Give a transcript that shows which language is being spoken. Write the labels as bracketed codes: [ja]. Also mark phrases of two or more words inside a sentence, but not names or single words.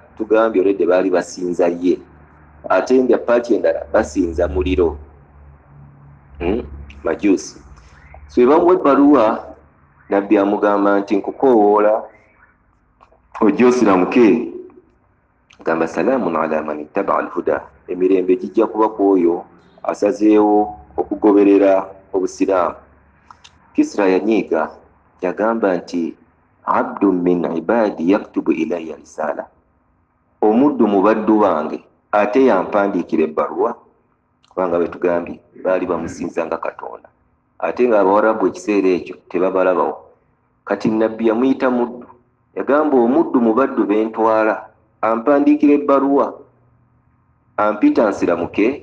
[lg] Tugambye olwedde baali basinza ye, ate nga paati endala basinza muliro, majusi. So bwe bamuwa ebbaluwa, nabbi amugamba nti nkukoowoola ojje osiramuke. [ar] Gamba سلام على من اتبع الهدى, [lg] emirembe gijja kuba ku oyo asazeewo okugoberera obusiraamu. Kisra yanyiiga, yagamba nti [ar] عبد من عبادي يكتب إلي رسالة, [lg] omuddu mu baddu bange ate yampandiikira ebbaluwa. Kubanga bwe tugambye baali bamusinza nga Katonda, ate nga Abawarabu ekiseera ekyo tebabalabawo. Kati nabbi yamuyita muddu, yagamba omuddu mu baddu bentwala ampandiikira ebbaluwa, ampita nsiramuke.